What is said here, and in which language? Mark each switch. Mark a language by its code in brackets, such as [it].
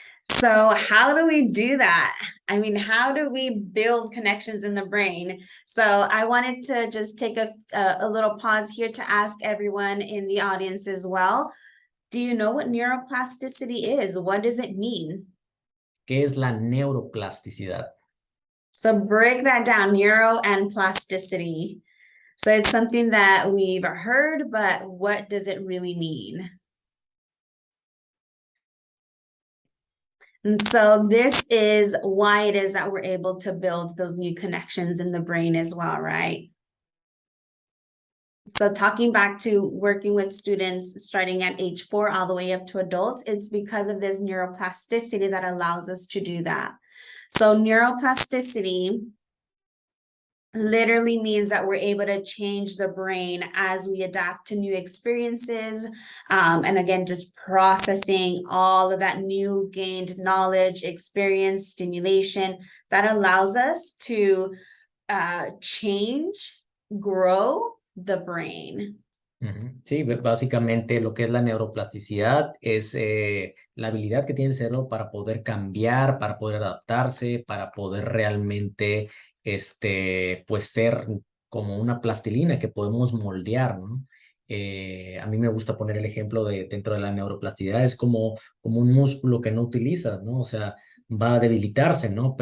[en] So how do we do that? I mean, how do we build connections in the brain? So I wanted to just take a little pause here to ask everyone in the audience as well. Do you know what neuroplasticity is? What does it mean? [es] ¿Qué es la neuroplasticidad? [en] So break that down, neuro and plasticity. So it's something that we've heard, but what does it really mean? And so this is why it is that we're able to build those new connections in the brain as well, right? So talking back to working with students starting at age 4 all the way up to adults, it's because of this neuroplasticity that allows us to do that. So neuroplasticity literally means that we're able to change the brain as we adapt to new experiences. And again, just processing all of that new gained knowledge, experience, stimulation that allows us to change, grow the brain. [es] Sí, básicamente lo que es la neuroplasticidad es la habilidad que tiene el cerebro para poder cambiar, para poder adaptarse, para poder realmente, pues ser como una plastilina que podemos moldear, ¿no? A mí me gusta poner el ejemplo de dentro de la neuroplasticidad, es como un músculo que no utilizas, ¿no? O sea, va a debilitarse, ¿no?